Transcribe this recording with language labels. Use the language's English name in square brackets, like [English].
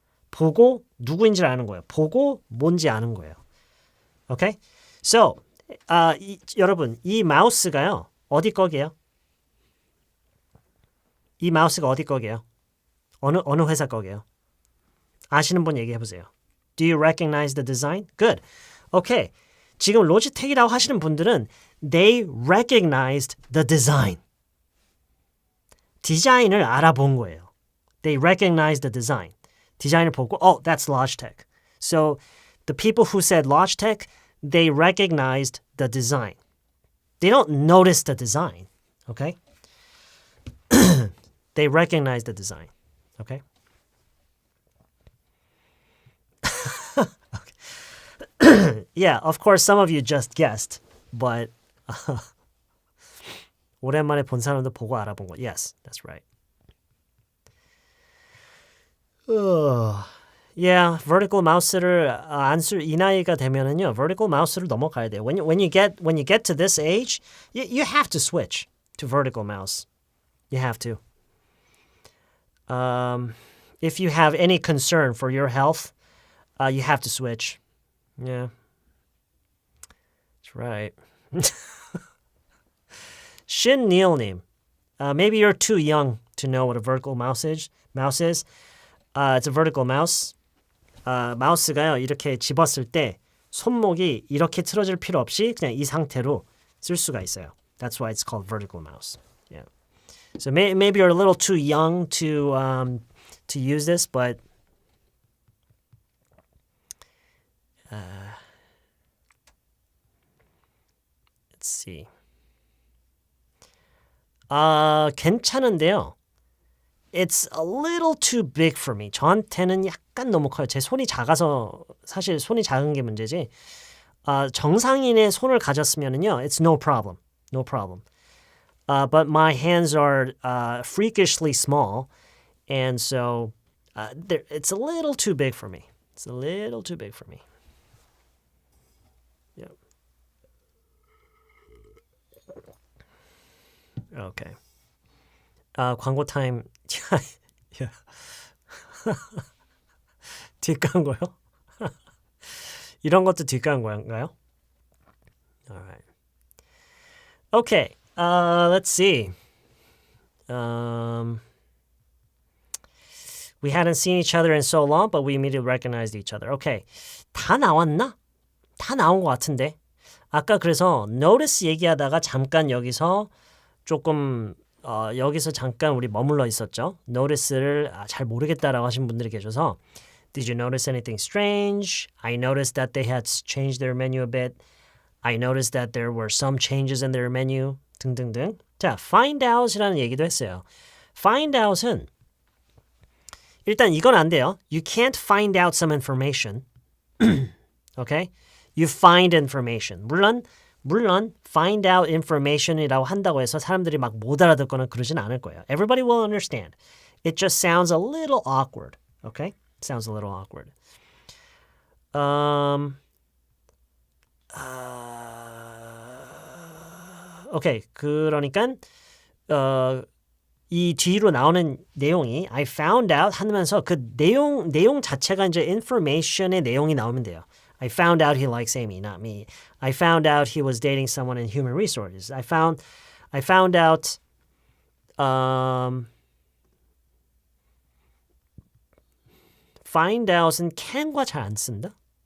[Korean] 보고 누구인지를 아는 거예요. 보고 뭔지 아는 거예요. Okay? So, 여러분, 이 마우스가요. 어디 거게요? 이 마우스가 어디 거게요? 어느 회사 거게요? 아시는 분 얘기해 보세요. [English] Do you recognize the design? Good. Okay. [Korean] 지금 로지텍이라고 하시는 분들은 [English] they recognized the design. [Korean] 디자인을 알아본 거예요. [English] They recognized the design. [Korean] 디자인을 보고 [English] oh, that's Logitech. So the people who said Logitech, they recognized the design. They don't notice the design. Okay? They recognize the design. Okay? Okay. Yeah, of course some of you just guessed, but [Korean] 오랜만에 본 사람도 보고 알아본 거. [English] Yes, that's right. [Korean] Yeah, vertical mouse를 안 쓸 이 나이가 되면은요, vertical mouse를 넘어가야 돼요. [English] When you get to this age, you have to switch to vertical mouse. You have to. If you have any concern for your health, you have to switch. Yeah, that's right. Shin Neil님, maybe you're too young to know what a vertical mouse is. It's a vertical mouse. [Korean] 마우스가요 이렇게 집었을 때 손목이 이렇게 틀어질 필요 없이 그냥 이 상태로 쓸 수가 있어요. [English] That's why it's called vertical mouse. Yeah. So maybe you're a little too young to use this, but let's see. [Korean] 괜찮은데요. [English] It's a little too big for me. [Korean] 저한테는 약간 너무 커요. 제 손이 작아서 사실 손이 작은 게 문제지. 정상인의 손을 가졌으면은요, [English] it's no problem, no problem. But my hands are freakishly small, and so it's a little too big for me. It's a little too big for me. Yeah. [Korean] Okay. 광고 타임. 뒷광고요? 이런 것도 뒷광고인가요? [English] Alright. Okay. Let's see. We hadn't seen each other in so long, but we immediately recognized each other. [Korean] Okay. 다 나왔나? 다 나온 것 같은데. 아까 그래서 notice 얘기하다가 잠깐 여기서 조금 여기서 잠깐 우리 머물러 있었죠. Notice를 잘 모르겠다라고 하신 분들이 계셔서 [English] Did you notice anything strange? I noticed that they had changed their menu a bit. I noticed that there were some changes in their menu. [Korean] 등등등. 자, find out이라는 얘기도 했어요. Find out은 일단 이건 안 돼요. [English] You can't find out some information. Okay? You find information. [Korean] 물론 find out information이라고 한다고 해서 사람들이 막 못 알아듣거나 그러진 않을 거예요. [English] Everybody will understand. It just sounds a little awkward. Okay? It sounds a little awkward. Okay. [Korean] 그러니까 이 뒤로 나오는 내용이 [English] I found out [Korean] 하면서 그 내용 자체가 이제 information의 내용이 나오면 돼요. [English] I found out he likes Amy, not me. I found out he was dating someone in human resources. I found out [Korean] find out은 can과 잘 안 쓴다?